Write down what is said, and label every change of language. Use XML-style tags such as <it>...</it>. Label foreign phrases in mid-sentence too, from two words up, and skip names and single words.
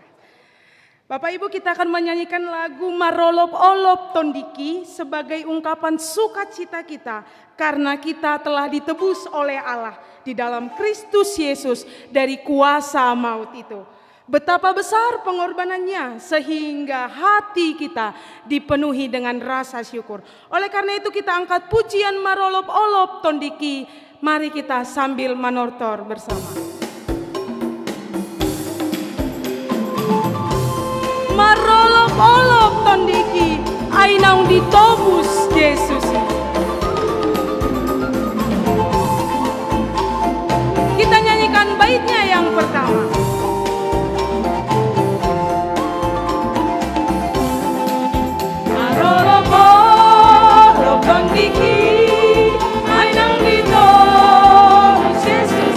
<id>Bapak Ibu, kita akan menyanyikan lagu Marolop-olop Tondiki sebagai ungkapan sukacita kita karena kita telah ditebus oleh Allah di dalam Kristus Yesus dari kuasa maut itu. Betapa besar pengorbanannya sehingga hati kita dipenuhi dengan rasa syukur. Oleh karena itu kita angkat pujian Marolop-olop Tondiki. Mari kita sambil menortor bersama.</id> <bbc>Marolop-olop Tondiki, ainang ditobus Yesus.</bbc> <id>Kita nyanyikan baitnya yang pertama.</id> <bbc>Marolop-olop Tondiki, ainang ditobus Yesus.</bbc>